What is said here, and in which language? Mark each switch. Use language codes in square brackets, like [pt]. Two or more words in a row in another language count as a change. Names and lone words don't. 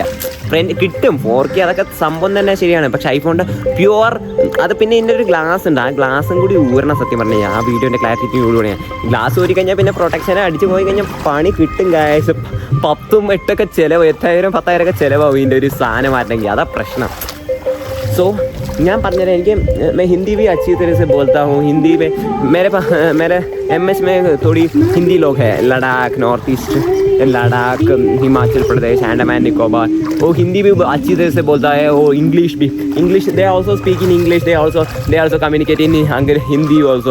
[ml] ഫ്രണ്ട് കിട്ടും 4K, അതൊക്കെ സംഭവം തന്നെ ശരിയാണ്. പക്ഷേ ഐഫോണിൻ്റെ പ്യുവർ അത് പിന്നെ ഇതിൻ്റെ ഒരു ഗ്ലാസ് ഉണ്ട്, ആ ഗ്ലാസും കൂടി ഊരണം. സത്യം പറഞ്ഞു കഴിഞ്ഞാൽ ആ വീഡിയോൻ്റെ ക്ലാരിറ്റി കൂടി ഗ്ലാസ് ഊരി കഴിഞ്ഞാൽ പിന്നെ പ്രൊട്ടക്ഷനെ അടിച്ച് പോയി കഴിഞ്ഞാൽ പണി കിട്ടും ഗൈസ്. 10, 8 ചിലവ്, 8,000, 10,000 ചിലവാകും ഇതിൻ്റെ ഒരു സാധനം മാറ്റണമെങ്കിൽ. അതാ പ്രശ്നം. [hi] सो [ml] ഞാൻ പറഞ്ഞുതരാം. എനിക്ക് [hi] मैं हिंदी भी अच्छी तरह से बोलता हूँ. हिंदी में मेरे MS में थोड़ी हिंदी लोग हैं. लद्दाख, नॉर्थ ईस्ट, लद्दाख, हिमाचल प्रदेश, अंडमान निकोबार, वो हिंदी भी अच्छी तरह से बोलता है. वो इंग्लिश भी, [en] English they also speak in English, they also communicate in Hindi also.